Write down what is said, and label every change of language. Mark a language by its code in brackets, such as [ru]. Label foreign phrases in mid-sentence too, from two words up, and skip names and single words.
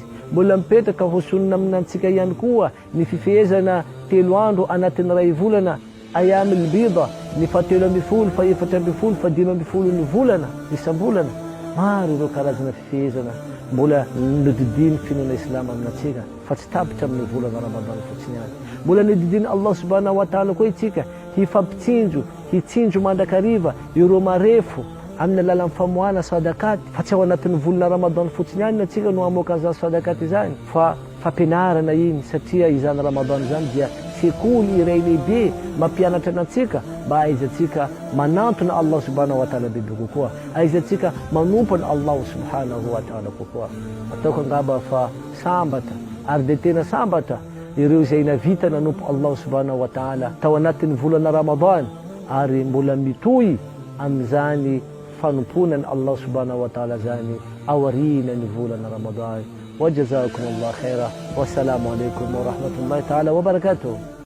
[mg] Mbola mipetraka ho sunna aminatsika ihany koa ny fifehezana 3 andro anatin'ny ray volana [ar] أيام البيض, [mg] ny fa 13, fa 14, fa 15 ny volana isam-bolana. Maro ireo karazana fifehezana mbola nodidiny finoana Islam aminatsika fa tsy tapitra amin'ny volana Ramadan fotsiny ihany. Mbola nodidiny [ar] الله سبحانه وتعالى [mg] koa itsika hifampitsinjo, hitsinjo mandrakariva ireo marefo amin'ny alalan'ny famohana sadakaty, fa tsy ao anatin'ny volana Ramadan fotsiny ihany atsika no amoaka an'izany sadakaty izany, fa fampianarana iny satria izany Ramadan izany dia sekoly iray lehibe mampianatra anatsika mba aizatsika manantona [ar] الله سبحانه وتعالى [mg] bebe kokoa, aizatsika manompona Allah subhanahu wa ta'ala kokoa. Ataoko angamba fa sambatra, ary dia tena sambatra ireo izay navita nanompo [ar] الله سبحانه وتعالى [mg] tao anatin'ny volana Ramadan ary mbola mitohy amin'izany fanomponany [ar] الله سبحانه وتعالى [mg] zany ao aorianan'ny volana Ramadan. [ar] وجزاكم الله خيرا. والسلام عليكم ورحمة الله تعالى وبركاته.